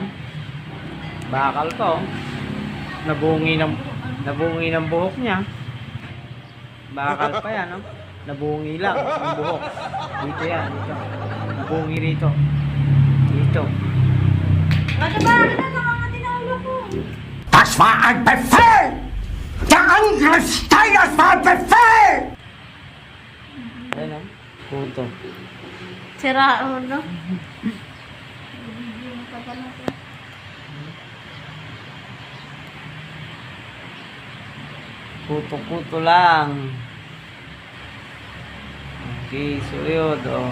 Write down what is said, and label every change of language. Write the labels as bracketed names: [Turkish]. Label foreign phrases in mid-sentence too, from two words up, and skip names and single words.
[Filipino] Bakal to. Nabungi ng buhok niya. Bakal pa yan, oh. Nabungi lang ang buhok. Dito yan, dito. Nabungi rito. Dito. Ano ba? Ano nakangati na ulo ko? [German] Das war ein Befehl! Der Angriff Steiners war ein Befehl! [Filipino] Ayan, oh. Kuto. Sira ulo. Video mo pa pala ko. Kuto-kuto lang. Okay, suyod, oh.